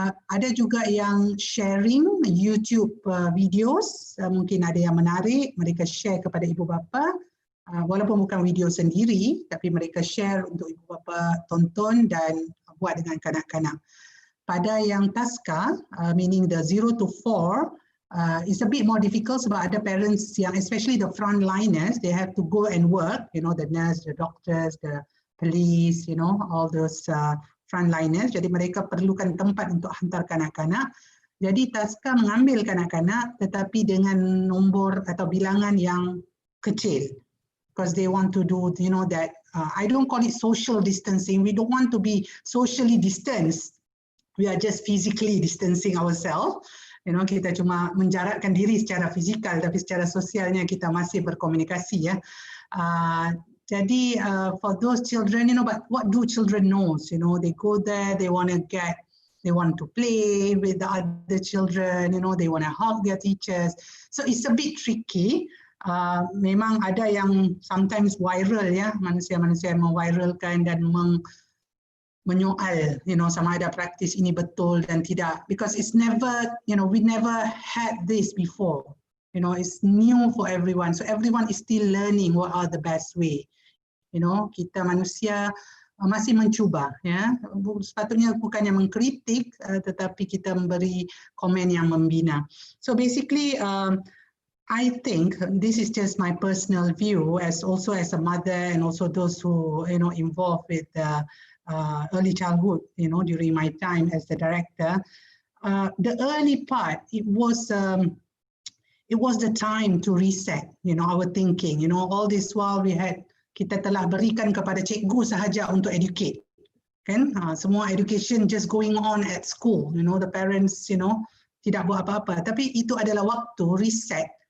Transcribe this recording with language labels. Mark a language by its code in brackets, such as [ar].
[ms] Ada juga yang sharing YouTube videos, mungkin ada yang menarik, mereka share kepada ibu bapa, walaupun bukan video sendiri, tapi mereka share untuk ibu bapa tonton dan buat dengan kanak-kanak. Pada yang taska, [en] meaning the 0 to 4, it's a bit more difficult [ms] sebab ada [en] parents yang, especially the frontliners, they have to go and work, you know, the nurse, the doctors, the police, you know, all those frontliners. [ms] Jadi mereka perlukan tempat untuk hantar kanak-kanak. Jadi taska mengambil kanak-kanak tetapi dengan nombor atau bilangan yang kecil, [en] because they want to do, you know, that I don't call it social distancing. We don't want to be socially distanced. We are just physically distancing ourselves. [ms] You know, kita cuma menjarakkan diri secara fizikal, tapi secara sosialnya kita masih berkomunikasi ya. [en] Jadi for those children, you know, but what do children knows? You know, they go there, they want to play with the other children, you know, they want to hug their teachers. So it's a bit tricky. [ms] Memang ada yang sometimes viral ya, manusia-manusia yang memviralkan dan menyoal, you know, sama ada praktis ini betul dan tidak, [en] because it's never, you know, we never had this before. You know, it's new for everyone. So everyone is still learning what are the best way. [ms] You know, kita manusia masih mencuba, ya. Sepatutnya bukannya mengkritik, tetapi kita memberi komen yang membina. [en] So basically, I think this is just my personal view, as also as a mother and also those who, you know, involved with early childhood, you know, during my time as the director. The early part, it was the time to reset, you know, our thinking. [ms] You know, [en] all this while [ms] kita telah berikan kepada cikgu sahaja untuk educate, kan? [en] Semua education just going on at school. You know, the parents, you know, [ms] tidak buat apa-apa. Tapi itu adalah waktu reset.